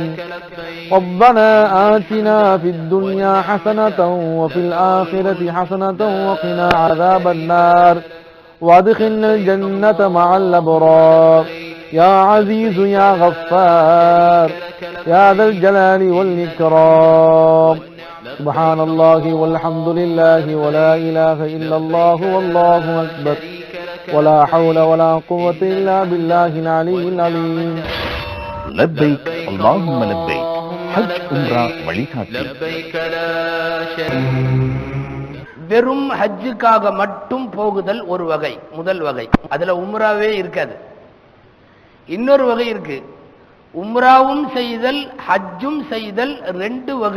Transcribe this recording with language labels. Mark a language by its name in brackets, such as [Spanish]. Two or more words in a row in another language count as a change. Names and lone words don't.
[Arabic] ربنا آتنا في الدنيا حسنة وفي الآخرة حسنة وقنا عذاب النار وادخلنا الجنة مع الأبرار يا عزيز يا غفار يا ذا الجلال والإكرام. سبحان الله والحمد لله ولا إله إلا الله والله أكبر ولا حول ولا قوة إلا بالله العلي العظيم. لبيك اللهم لبيك [Tamil] ஹஜ் உம்ரா வழிகாட்டி. வெறும் ஹஜ்ஜுக்காக மட்டும் போகுதல் ஒரு வகை, முதல் வகை. அதுல உம்ராவே இருக்காது. இன்னொரு வகை இருக்கு, உம்ராவும் செய்தல் ஹஜ்ஜும் செய்தல், 2 வகை.